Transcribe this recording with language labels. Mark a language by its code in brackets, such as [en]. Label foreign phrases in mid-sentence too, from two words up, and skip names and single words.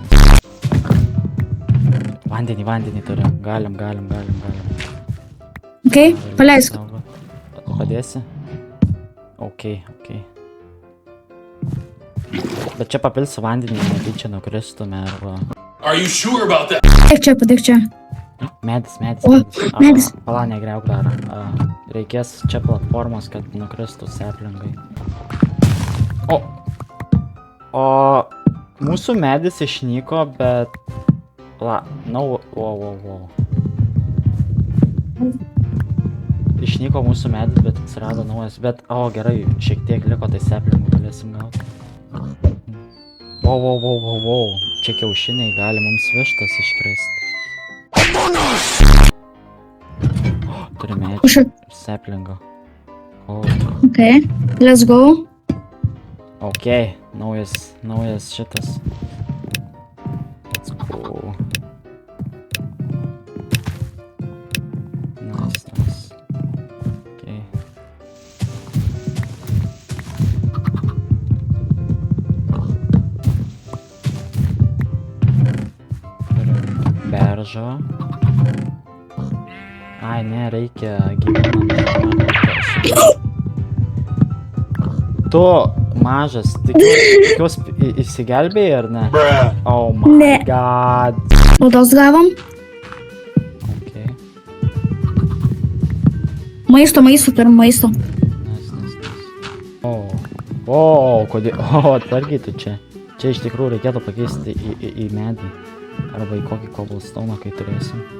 [lt] Vandenį turim. Galim. Ok, paleisk. Tu padėsi? Ok. Bet čia papilsiu vandenį, netyčia nukristume arba... [en] Are you sure about that? [lt] Padėk čia. Medis. O, medis. Pala, negriauk dar. Reikės čia platformos, kad nukristų saplingai. O mūsų medis išnyko, bet... Wow. Išnyko mūsų medis, bet atsirado naujas. Bet, gerai, šiek tiek liko, tai saplingų galėsim gauti. Wow. Čia kiaušiniai, gali mums vištas iškrist. Turime medžių ir saplingo. [en] Ok, let's go. [lt] Ok, naujas šitas. [en] Let's go. Nice. [lt] Ok. Beržo. Ai, ne, reikia gyvūnams. Tu, mažas, tikiuosi įsigelbėjai ar ne? [en] Oh my god. [lt] Naudos gavom. Ok. Maisto turim, maisto. Nice. Kodėl? Atsargiai tu čia. Čia iš tikrųjų reikėtų pakeisti į medį. Arba į kokį cobblestone, kai turėsim.